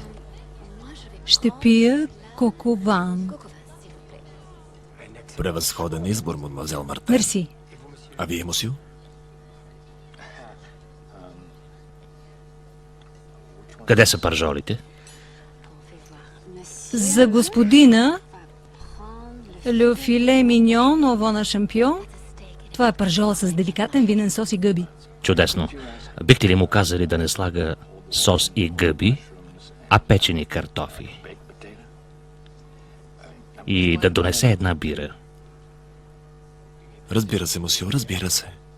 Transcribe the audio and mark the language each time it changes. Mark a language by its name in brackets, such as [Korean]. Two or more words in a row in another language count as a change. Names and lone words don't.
[Bulgarian] Ще пия кокован. Превъзходен избор, мадемуазел Мартен. Мерси. А вие, мусю? Къде са пържолите? За господина [French] Le filet mignon au veau [Bulgarian] на шампион. Това е пържола с деликатен винен сос и гъби. Чудесно. Бихте ли му казали да не слага сос и гъби, а печени картофи? И да донесе една бира. Разбира се, мусю, разбира се.